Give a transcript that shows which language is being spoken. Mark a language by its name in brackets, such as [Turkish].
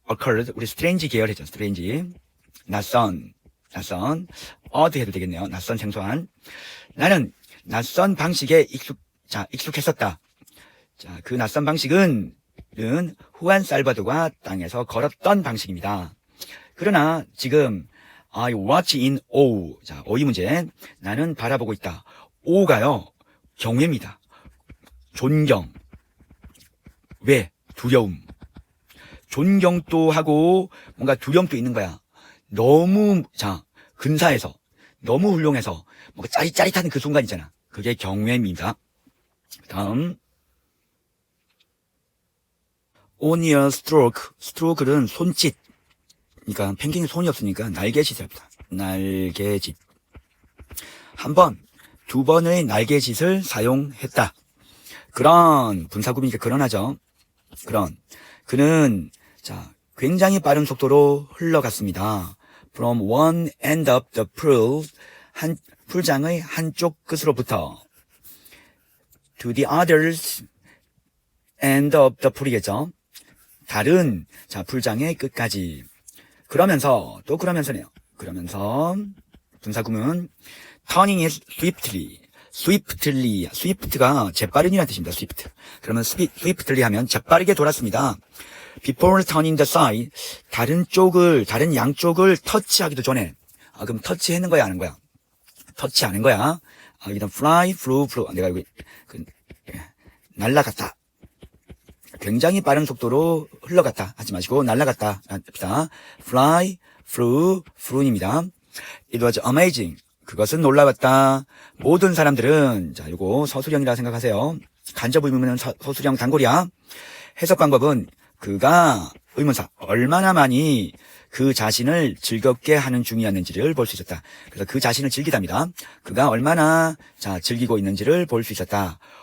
[Korean] occurred 우리 strange 계열이죠. strange 낯선 odd 해도 되겠네요. 낯선 생소한 나는 낯선 방식에 익숙했었다. 자, 그 낯선 방식은 후안 살바도르가 땅에서 걸었던 방식입니다. 그러나 지금 [English] I watch in awe. [Korean] 자, 어휘 문제. 나는 바라보고 있다. awe가요, 경외입니다. 존경. 왜? 두려움. 존경도 하고 뭔가 두려움도 있는 거야. 너무 근사해서, 너무 훌륭해서 뭔가 짜릿짜릿한 그 순간 있잖아. 그게 경외입니다. [English] 다음, on your stroke. [Korean] stroke는 손짓. 그러니까 펭귄이 손이 없으니까 날개짓입니다. 날개짓. 한 번, 두 번의 날개짓을 사용했다. 그런 분사구문이니까 그런하죠. 그는 굉장히 빠른 속도로 흘러갔습니다. [English] From one end of the pool, [Korean] 풀장의 한쪽 끝으로부터 [English] to the other end of the pool이겠죠. [Korean] 다른 풀장의 끝까지. 그러면서 또 그러면서네요. 그러면서 분사구문 [English] turning it swiftly. [Korean] swift가 재빠른이라는 뜻입니다. swift. 그러면 swiftly 하면 재빠르게 돌았습니다. [English] Before turning the side, [Korean] 다른 양쪽을 터치하기도 전에. 그럼 터치하는 거야, 아는 거야? 터치하는 거야. 일단 fly, flew. 내가 여기 날아갔다. 굉장히 빠른 속도로 흘러갔다 하지 마시고 날아갔다 합니다. fly, flew입니다. [English] It was amazing. [Korean] 그것은 놀라웠다. 모든 사람들은 요거 서술형이라 생각하세요. 간접 의문은 서술형 단골이야. 해석 방법은 그가 의문사 얼마나 많이 그 자신을 즐겁게 하는 중이었는지를 볼 수 있었다. 그래서 그 자신을 즐기답니다. 그가 얼마나 즐기고 있는지를 볼 수 있었다.